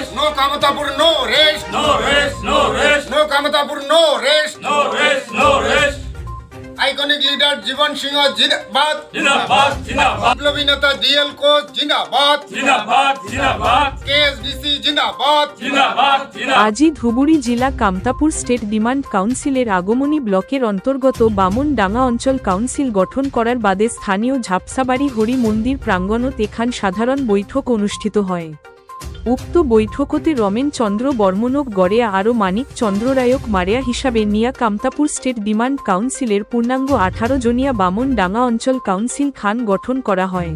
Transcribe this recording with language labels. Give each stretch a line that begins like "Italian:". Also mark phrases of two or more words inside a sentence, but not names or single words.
English: No Kamatapur, no rest. No rest, no rest. No Kamatapur, no rest. No rest, no rest. Iconic leader Jivan Singh Jindabad.
Hindi: Jindabad, Jindabad.
Bangla: Biplobhi Neta DL Coach Jindabad.
Hindi: Jindabad, Jindabad. KSDC Jindabad. Jindabad, Jindabad.
Rangpuri: আজি ধুবুরী জেলা কামতাপুর স্টেট ডিমান্ড কাউন্সিলের আগমনী ব্লকের অন্তর্গত বামনডাঙ্গা অঞ্চল কাউন্সিল গঠন করার বাদে স্থানীয় ঝাপসাবাড়ি হরি মন্দির প্রাঙ্গণত এখান সাধারণ বৈঠক অনুষ্ঠিত হয়। উক্ত বৈঠকতে রমেন চন্দ্র বর্মনক গড়েয়া আরও মানিক চন্দ্র রায়ক মারেয়া হিসাবে নিয়া কামতাপুর স্টেট ডিমান্ড কাউন্সিলের পূর্ণাঙ্গ 18 জনিয়া বামনডাঙ্গা অঞ্চল কাউন্সিল খান গঠন করা হয়।